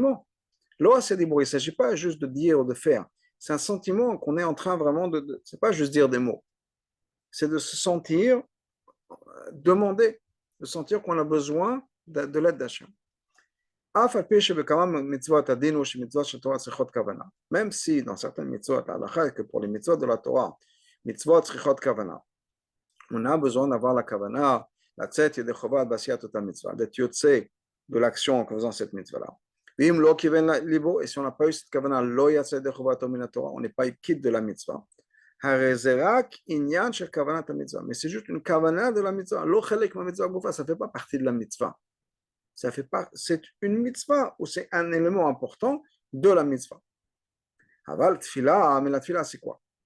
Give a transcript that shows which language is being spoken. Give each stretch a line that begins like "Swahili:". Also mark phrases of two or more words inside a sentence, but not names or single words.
French: Il ne s'agit pas juste de dire ou de faire, c'est un sentiment qu'on est en train vraiment c'est pas juste dire des mots, c'est de se sentir demander, de sentir qu'on a besoin de l'aide d'Hachem. Même si dans certaines mitzvot, que pour les mitzvot de la Torah,
Hebrew: mitzvot tzrichot kavana,
French: on a besoin d'avoir la kavana,
Hebrew: la tzet yedei chovat basiyat tota mitzvah,
French: d'être yotze de l'action en faisant cette mitzvah-là. Et si on n'a pas eu cette kavana,
Hebrew: lo yatse yedei chovat min Torah,
French: on n'est pas quitte de la mitzvah. Mais c'est juste une kavana de la mitzvah. Ça ne fait pas partie de la mitzvah. C'est une mitzvah ou c'est un élément important de la mitzvah. Mais la tfila, c'est quoi?